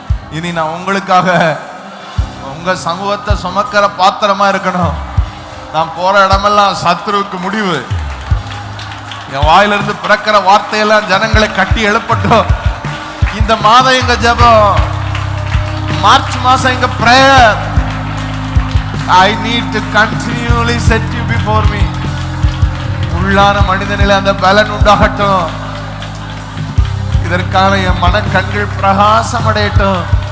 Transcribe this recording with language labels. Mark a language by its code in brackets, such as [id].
[ta] இனி நான் உங்களுக்காக, உங்க சமூகத்தை சுமக்கிற பாத்திரமா இருக்கணும். நான் போற இடமெல்லாம் சத்துருவுக்கு முடிவு. என் வாயிலிருந்து பிறக்கிற வார்த்தையெல்லாம் ஜனங்களை கட்டி எழுப்பட்டும். இந்த மாதம் எங்க ஜெபம், மார்ச் மாசம் எங்க prayer. [en] I need to continually set you before me. [ta] உள்ளான மனிதனில் அந்த பலன் உண்டாகட்டும். இதற்கான என் மன கண்கள் பிரகாசம் அடையட்டும்.